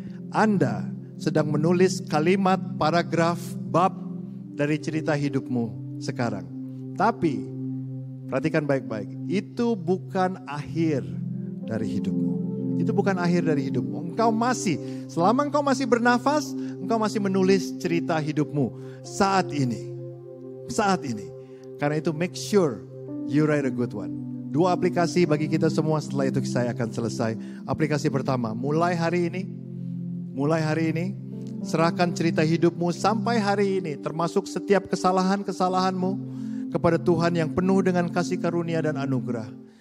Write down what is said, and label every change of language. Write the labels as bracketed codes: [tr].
[id] Anda sedang menulis kalimat, paragraf, bab dari cerita hidupmu sekarang. Tapi, perhatikan baik-baik, itu bukan akhir dari hidupmu. Itu bukan akhir dari hidupmu. Selama engkau masih bernafas, engkau masih menulis cerita hidupmu saat ini. Saat ini. Karena itu [en] make sure you write a good one. [id] 2 aplikasi bagi kita semua, setelah itu saya akan selesai. Aplikasi pertama, mulai hari ini, serahkan cerita hidupmu sampai hari ini, termasuk setiap kesalahan-kesalahanmu kepada Tuhan yang penuh dengan kasih karunia dan anugerah.